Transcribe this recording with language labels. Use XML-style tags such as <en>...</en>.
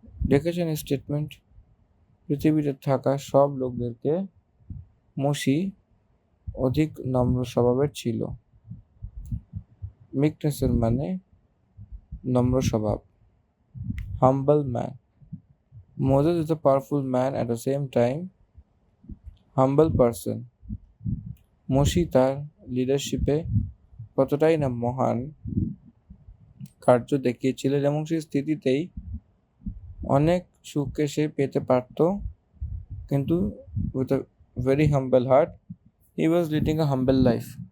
<bn>দেখেছেন স্টেটমেন্ট, পৃথিবীতে থাকা সব লোকদেরকে মুসি অধিক নম্র স্বভাবের ছিল। মিকনেসের মানে নম্র স্বভাব,</bn> <en>Humble man. Moses is a powerful man at the same time humble person.</en> <bn>মুসি তার লিডারশিপে কতটাই না মহান কার্য দেখিয়েছিলেন এবং সেই স্থিতিতেই অনেক সুখকে সে পেতে পারত, কিন্তু</bn> <en>with a very humble heart he was leading a humble life.</en>